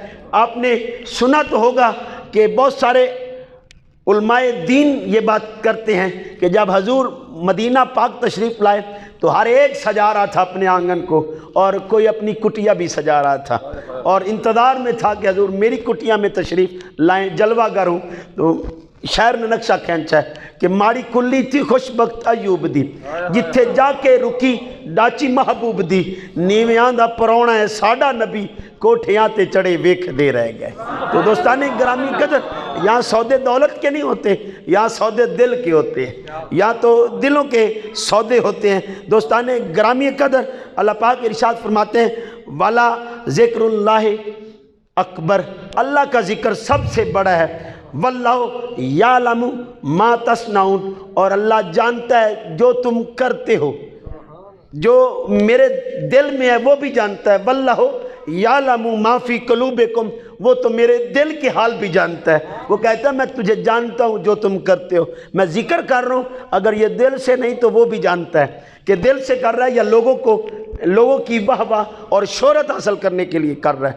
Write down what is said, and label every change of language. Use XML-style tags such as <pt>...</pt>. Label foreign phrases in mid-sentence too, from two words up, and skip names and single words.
<ur>آپ نے سنا تو ہوگا کہ بہت سارے علماء دین یہ بات کرتے ہیں کہ جب حضور مدینہ پاک تشریف لائے تو ہر ایک سجا رہا تھا اپنے آنگن کو، اور کوئی اپنی کٹیا بھی سجا رہا تھا اور انتظار میں تھا کہ حضور میری کٹیا میں تشریف لائیں، جلوہ گر ہوں۔ تو شاعر نے نقشہ کھینچا ہے کہ</ur> <pa>ماڑی کلی تھی خوش بخت ایوب دی، جتھے جا کے رکی ڈاچی محبوب دی، نیویاں دا پرونا ہے ساڈا نبی، کوٹھیاں تے چڑھے ویکھ دے رہ گئے۔</pa> <ur>تو دوستان گرامی قدر، یہاں سودے دولت کے نہیں ہوتے، یہاں سودے دل کے ہوتے ہیں، یا تو دلوں کے سودے ہوتے ہیں۔ دوستان گرامی قدر، اللہ پاک ارشاد فرماتے ہیں</ur> <ar>والا ذکر اللہ اکبر،</ar> <ur>اللہ کا ذکر سب سے بڑا ہے،</ur> <ar>واللہ یعلم ما تصنعون،</ar> <ur>اور اللہ جانتا ہے جو تم کرتے ہو، جو میرے دل میں ہے وہ بھی جانتا ہے،</ur> <ar>واللہ یعلم ما فی قلوبکم،</ar> <ur>وہ تو میرے دل کے حال بھی جانتا ہے۔ وہ کہتا ہے میں تجھے جانتا ہوں جو تم کرتے ہو، میں ذکر کر رہا ہوں، اگر یہ دل سے نہیں تو وہ بھی جانتا ہے کہ دل سے کر رہا ہے یا لوگوں کو لوگوں کی واہ واہ اور شہرت حاصل کرنے کے لیے کر رہا ہے۔</ur>